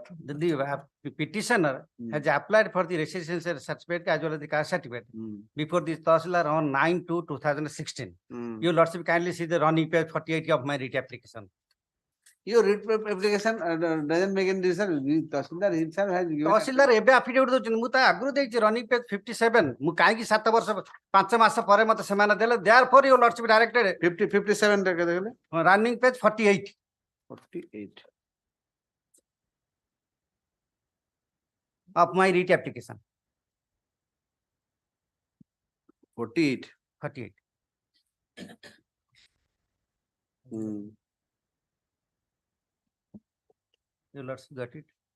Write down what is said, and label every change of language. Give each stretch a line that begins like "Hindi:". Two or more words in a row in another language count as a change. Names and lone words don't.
English: the petitioner has applied for the residential certificate as well as the caste certificate before the Tahsildar on 9/2/2016. Your lordship kindly see the running page 48 of my writ application. Your writ application doesn't make any difference. Tahsildar himself has given.
Odia: Tahsildar ଏବେ affidavit ଦଉଛନ୍ତି ମୁଁ ତ ଆଗରୁ ଦେଇଛି
English: running page 57
Odia: ମୁଁ କାହିଁକି 7 ବର୍ଷ 5 ମାସ ପରେ ମତେ ସେମାନେ ଦେଲେ
English: therefore your lordship directed
Odia: 57 ଟା କେତେ କହିଲେ
English: running page 48 of my writ application. 48. Your lordship got it.